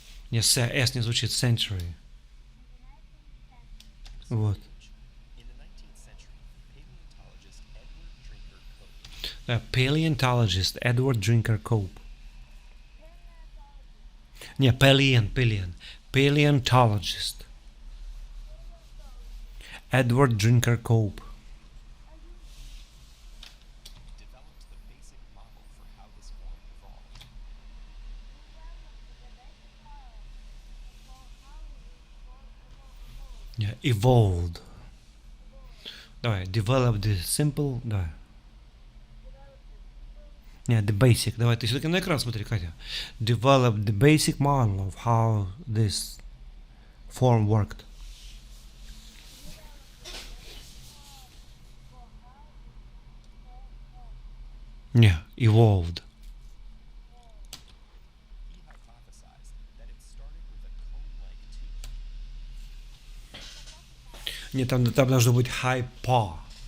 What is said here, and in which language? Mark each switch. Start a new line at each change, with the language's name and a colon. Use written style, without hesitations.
Russian: Нет, S не звучит, century. Вот.
English: In the 19th century, paleontologist Edward Drinker Cope Да, paleontologist Edward Drinker Cope. Не, paleontologist Edward Drinker Cope. developed the basic model for how this form evolved. Yeah, evolved. Давай, develop the simple, да. Нет, the basic.
Russian: Давай, ты все-таки на экран смотри, Катя.
English: Develop the basic model of how this form worked. Yeah, evolved. He hypothesized that it started with a cone-like tooth.
Russian: Нет, там должно быть hypo.